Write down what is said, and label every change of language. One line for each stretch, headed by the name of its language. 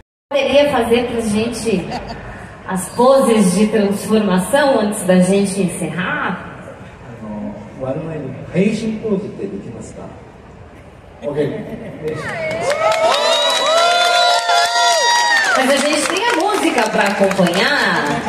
Portuguese: Poderia fazer pra gente as poses de transformação antes da gente encerrar?
Japanese: 終わる前に変身ポーズってできますか。
English: OK。
Portuguese: Mas a gente tem a música para acompanhar.